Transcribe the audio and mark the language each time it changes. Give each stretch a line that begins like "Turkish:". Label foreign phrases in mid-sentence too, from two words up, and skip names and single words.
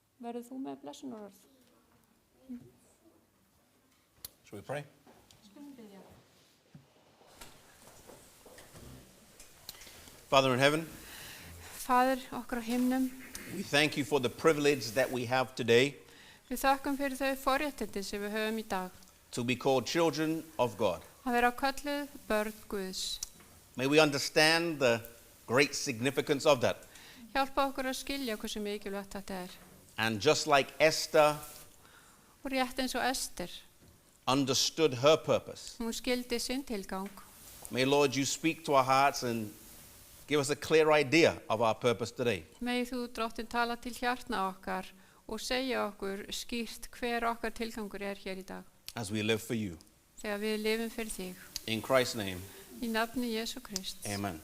Icelandic: verður þú með blessunarorð.
English: Shall we pray?
Icelandic: Skulum biðja.
English: Father in heaven,
Icelandic: Faðir okkar á himnum,
English: we thank you for the privilege that we have today
Icelandic: við þakkum fyrir þau forréttindi sem við höfum í dag.
English: to be called children of God.
Icelandic: Að vera kölluð börn Guðs.
English: May we understand the great significance of that.
Icelandic: Hjálpa okkur að skilja hversu mikilvægt þetta er.
English: And just like Esther
Icelandic: Og rétt eins og Ester,
English: understood her purpose,
Icelandic: hún skildi sinn tilgang.
English: may Lord you speak to our hearts and give us a clear idea of our purpose today.
Icelandic: Megi þú, Drottinn, tala til hjartna okkar og segja okkur skýrt hver okkar tilgangur er hér í dag.
English: As we live for you.
Icelandic: Þegar við lifum fyrir þig.
English: In Christ's name,
Icelandic: Í nafni Jesú Krist. amen.